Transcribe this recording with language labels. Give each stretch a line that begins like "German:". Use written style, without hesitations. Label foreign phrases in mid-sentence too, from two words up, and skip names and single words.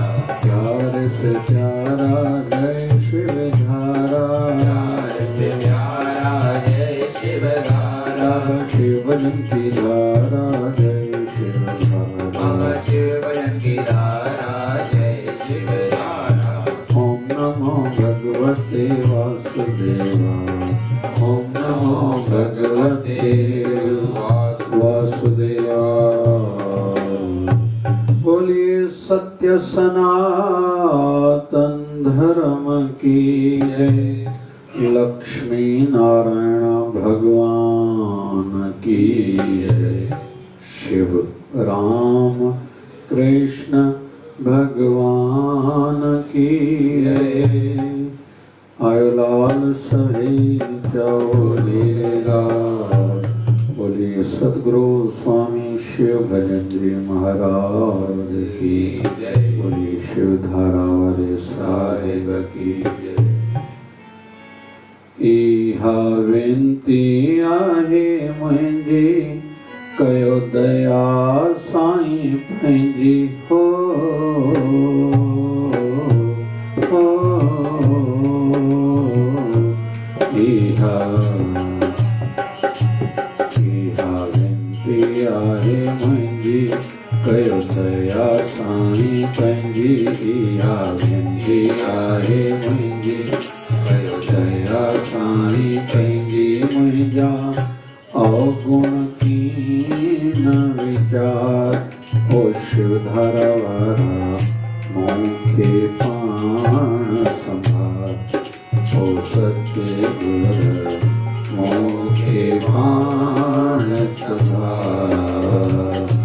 Hindi: प्यार से प्यारा जय शिवधारा। प्यार से प्यारा जय शिवधारा। शिवजन की धारा जय शिवधारा। शिवजन की धारा जय शिवधारा।
Sanskrit: ओम नमो भगवते वासुदेवाय। ओम नमो भगवते वासुदेवाय।
Hindi: बोलिए सत्य सनातन धर्म की जय। लक्ष्मी नारायण भगवान की जय। शिव राम कृष्ण भगवान की जय।
Sindhi: आयो लाल सहेज चौलेगा।
Hindi: बोलिए सद्गुरु स्वामी शिव भजन जी महाराज की जय। बोलिए शिव धारा वाले साहेब की जय।
Sindhi: इहा विनती आहे मुंहिंजी कयो दया साईं पंहिंजी हो। इहा विनती आहे मुंहिंजी कयो दया साईं पंहिंजी। इहा विनती आहे मुंहिंजी कयो दया साईं पंहिंजी। मुंहिंजा अवगुण कीन विचार ओ शिवधारा वारा मूंखे पाण संभाल। ओ सत्य गुर मूंखे पाण संभाल।